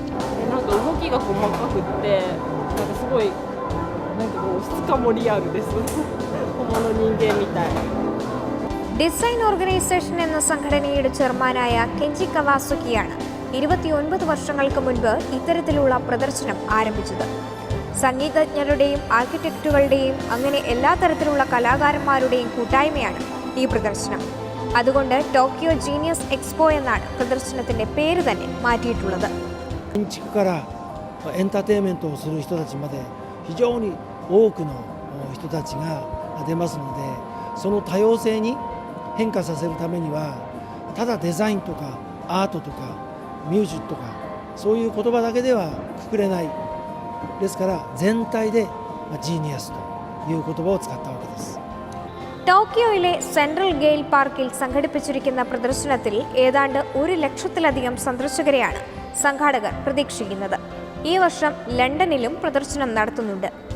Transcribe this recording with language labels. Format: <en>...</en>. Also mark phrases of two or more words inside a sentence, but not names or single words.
<ml>ഡിസൈൻ ഓർഗനൈസേഷൻ എന്ന സംഘടനയുടെ ചെയർമാനായ കെഞ്ചി കവാസുക്കിയാണ് 29 വർഷങ്ങൾക്ക് മുൻപ് ഇത്തരത്തിലുള്ള പ്രദർശനം ആരംഭിച്ചത്. സംഗീതജ്ഞരുടെയും ആർക്കിടെക്റ്റുകളുടെയും അങ്ങനെ എല്ലാ തരത്തിലുള്ള കലാകാരന്മാരുടെയും കൂട്ടായ്മയാണ് ഈ പ്രദർശനം. അതുകൊണ്ട് ടോക്കിയോ ജീനിയസ് എക്സ്പോ എന്നാണ് പ്രദർശനത്തിന്റെ പേര് തന്നെ മാറ്റിയിട്ടുള്ളത്.</ml> <ja>エンターテインメントをする人たちまで非常に多くの人たちが出ますので、その多様性に変化させるためにはただデザインとかアートとかミュージックとかそういう言葉だけではくくれないですから、全体でジーニアスという言葉を使ったわけです。</ja> <ml>ടോക്കിയോയിലെ സെൻട്രൽ ഗെയിൽ പാർക്കിൽ സംഘടിപ്പിച്ചിരിക്കുന്ന പ്രദർശനത്തിൽ ഏതാണ്ട് 1 ലക്ഷത്തിലധികം സന്ദർശകരെയാണ് സംഘാടകർ പ്രതീക്ഷിക്കുന്നത്. ഈ വർഷം ലണ്ടനിലും പ്രദർശനം നടത്തുന്നുണ്ട്.</ml>